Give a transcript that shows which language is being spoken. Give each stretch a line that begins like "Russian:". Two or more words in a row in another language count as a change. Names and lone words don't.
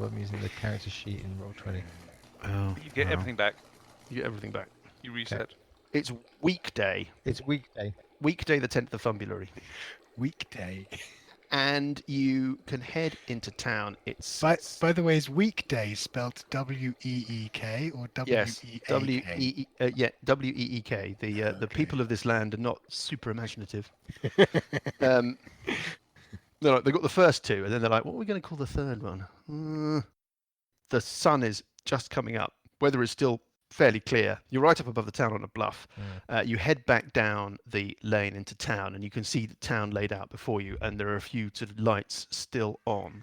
English: I'm using the character sheet in Roll20. Oh, You get wow. everything back. You get everything back. You reset. It's weekday. It's weekday. Weekday, the 10th of February. Weekday. and you can head into town. It's By the way, is weekday spelled W-E-E-K or yes, W-E-A-K? W-E-E-K. The Okay. people of this land are not super imaginative. Um, they've got the first two, and then they're like, what are we going to call the third one? The sun is just coming up. Weather is still fairly clear. You're right up above the town on a bluff. You head back down the lane into town, and you can see the town laid out before you, and there are a few sort of lights still on.